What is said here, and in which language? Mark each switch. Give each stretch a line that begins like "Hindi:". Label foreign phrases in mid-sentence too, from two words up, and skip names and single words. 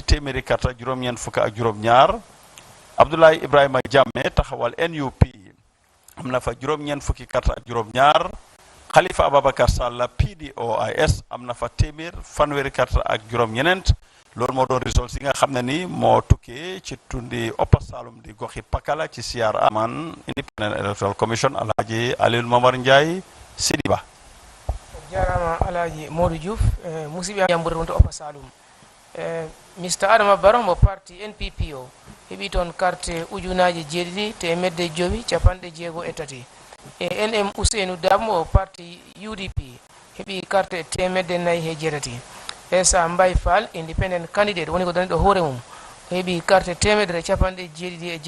Wolof: téeméeri karta juróom-ñeent fukk ak juróom-ñaar Abdoulaye Ibrahima Jamme taxawal NUP am na fa juróom-ñeent fukki karta ak juróom-ñaar Khalifa Ababakar Sall PDOIS am na fa téeméer fanweeri karta ak juróom-ñeneent loolu moo doon result yi nga xam ne ni moo tukkee ci tundi Upper Salum di goxi Pakala ci CRA man Independent Electoral Commission Alhaji Aliou Mamar Ndiaye Sidiba
Fula: jarama alaji Modou Diouf musidɓe yambude wonto Opa Saloum Mr Adama Barrow mo parti NPP o heɓi toon carte ujunaji jeeɗiɗi temedde jowi capanɗe jeego e tati NM Ousseynou Dabo o parti UDP heɓi carte temedde nayyi he jeetati Essa Mbaye Fall
English: independent candidate
Fula: woni ko daniɗo hoore mum o heɓi carte temedere capanɗe jeeɗiɗi e